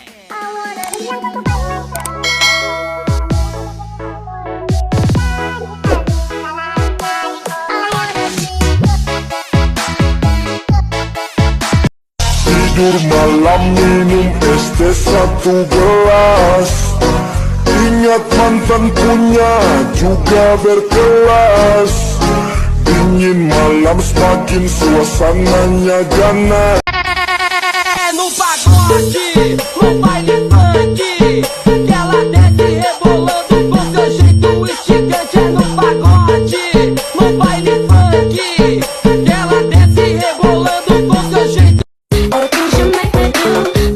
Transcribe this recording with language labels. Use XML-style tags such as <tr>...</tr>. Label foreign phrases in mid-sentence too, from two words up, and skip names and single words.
<id>Tidur malam minum es teh satu gelas, ingat mantan punya juga berkelas. Dingin malam semakin suasananya ganas.</id> <pt>No pagode, no baile funk, ela desce rebolando com seu jeito esticante. É no pagode, no baile funk, ela desce rebolando com seu jeito.</pt> <en>Or push 'em like they do.</en>